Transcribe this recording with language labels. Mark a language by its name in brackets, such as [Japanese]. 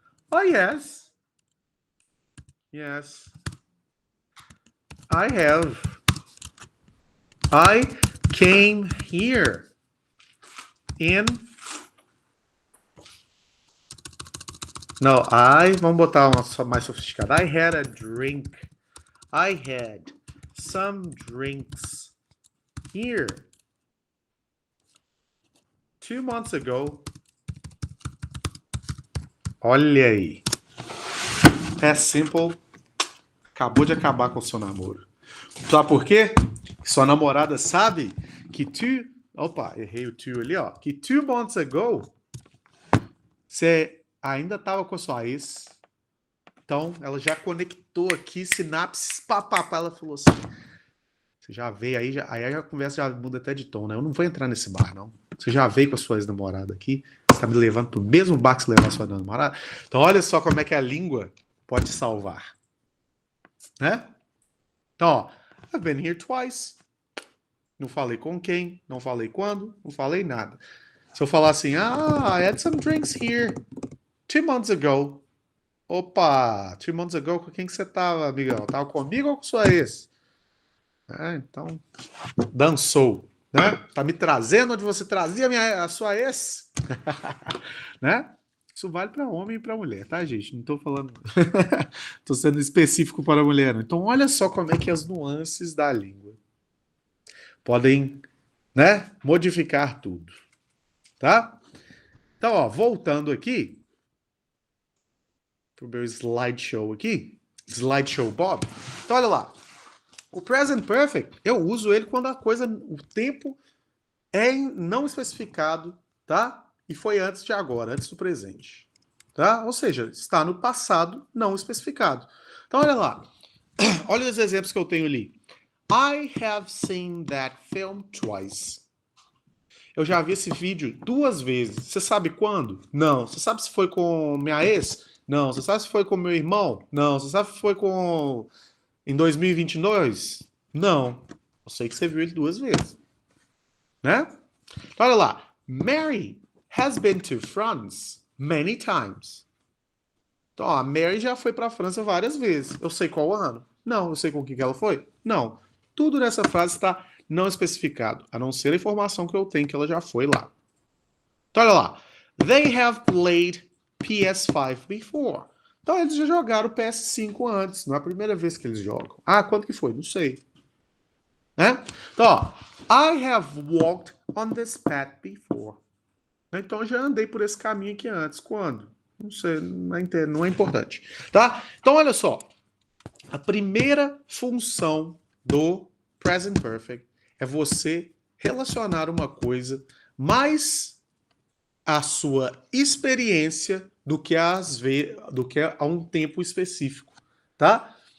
[English] Oh, yes. Yes. I have. I came here in. [Portuguese] Não, vamos botar uma mais sofisticada. [English] I had a drink. I had some drinks here 2 months ago. [Portuguese] Olha aí. É simple. Acabou de acabar com o seu namoro. Sabe por quê? Sua namorada sabe que Opa, errei o to ali, ó. Que 2 months ago você ainda estava com a sua ex. Então, ela já conectou aqui, sinapses, papapá. Ela falou assim: você já veio aí a conversa já muda até de tom, né? Eu não vou entrar nesse bar, não. Você já veio com a sua ex-namorada aqui. Você tá me levando pro mesmo bar que você levou a sua namorada. Então, olha só como é que a língua pode salvar. Né? Então, ó, [English] I've been here twice. [Portuguese] Não falei com quem, não falei quando, não falei nada. Se eu falar assim, [English] I had some drinks here 2 months ago. [Portuguese] Opa, [English] 2 months ago, [Portuguese] com quem que você tava, amigão? Tava comigo ou com sua ex? Então, dançou, né? Tá me trazendo onde você trazia a sua ex? Né? Isso vale para homem e para mulher, tá, gente? Não tô falando. Tô sendo específico para a mulher. Não. Então, olha só como é que as nuances da língua podem, né, modificar tudo, tá? Então, ó, voltando aqui pro meu slideshow aqui, slideshow Bob. Então, olha lá. O present perfect, eu uso ele quando o tempo é não especificado, tá? E foi antes de agora, antes do presente, tá? Ou seja, está no passado não especificado. Então, olha lá. Olha os exemplos que eu tenho ali. [English] I have seen that film twice. [Portuguese] Eu já vi esse vídeo 2 vezes. Você sabe quando? Não. Você sabe se foi com minha ex? Não. Você sabe se foi com meu irmão? Não. Você sabe se foi com em 2022? Não. Eu sei que você viu ele 2 vezes. Né? Então, olha lá. [English] Mary has been to France many times. [Portuguese] Então, ó, a Mary já foi para a França várias vezes. Eu sei qual ano? Não. Eu sei com o que ela foi? Não. Tudo nessa frase está não especificado, a não ser a informação que eu tenho que ela já foi lá. Então, olha lá. [English] They have played PS5 before. [Portuguese] Então, eles já jogaram o PS5 antes. Não é a primeira vez que eles jogam. Ah, quando que foi? Não sei. Né? Então, ó. [English] I have walked on this path before. [Portuguese] Então, eu já andei por esse caminho aqui antes. Quando? Não sei, não é importante. Tá? Então, olha só. A primeira função do present perfect é você relacionar uma coisa mais à sua experiência do que a um tempo específico, tá?